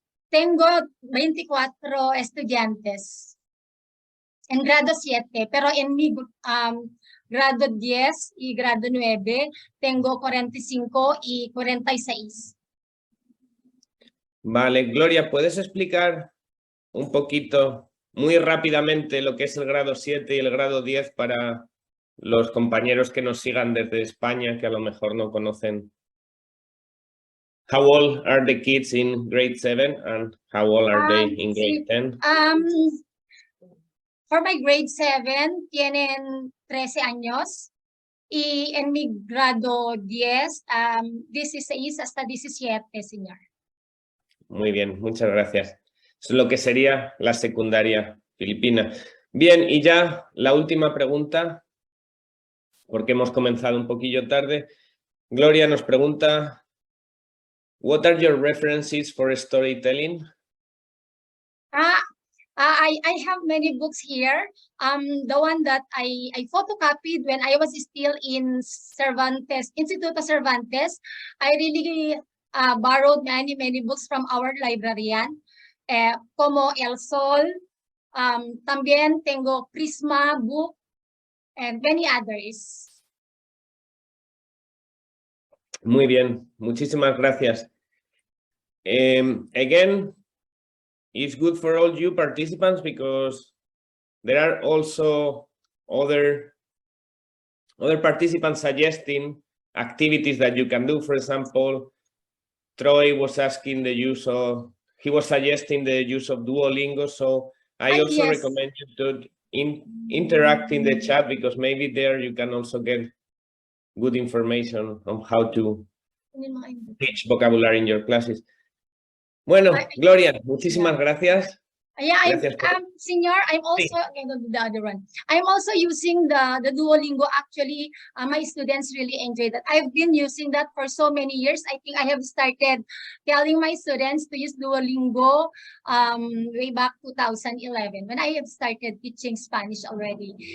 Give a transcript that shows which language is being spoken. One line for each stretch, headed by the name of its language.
Spanish: Tengo 24 estudiantes en grado 7, pero en mi grado 10 y grado 9 tengo 45 y 46. Vale, Gloria, ¿puedes explicar un poquito, muy rápidamente, lo que es el grado 7 y el grado 10 para los compañeros que nos sigan desde España, que a lo mejor no conocen?
English: How old are the kids in grade 7 and how old are they in grade 10? For my grade 7,
Spanish: tienen 13 años. Y en mi grado 10, 16 hasta 17, señor. Muy bien, muchas gracias. Es lo que sería la secundaria filipina. Bien, y ya la última pregunta, porque hemos comenzado un poquillo tarde.
English: Gloria
Spanish: nos pregunta,
English: what are your references for storytelling? I have many books here. The one that I photocopied when I was still in Cervantes, Instituto Cervantes. I really borrowed many books from our librarian,
Spanish: como El Sol. También tengo
English: Prisma book and many others.
Spanish: Muy bien, muchísimas gracias.
English: Again, it's good for all you participants because there are also other Other participants suggesting activities that you can do. For example, Troy was asking the use of, he was suggesting the use of Duolingo. So I also Yes. recommend you to interact in the chat, because maybe there you can also get good information on how to teach vocabulary in your classes.
Spanish: Bueno, Gloria, muchísimas gracias. Yeah, Gracias por-
English: Senior, I'm also going to do the other one. I'm also using the Duolingo. Actually, my students really enjoy that. I've been using that for so many years. I think I have started telling my students to use Duolingo way back 2011 when I have started teaching Spanish already.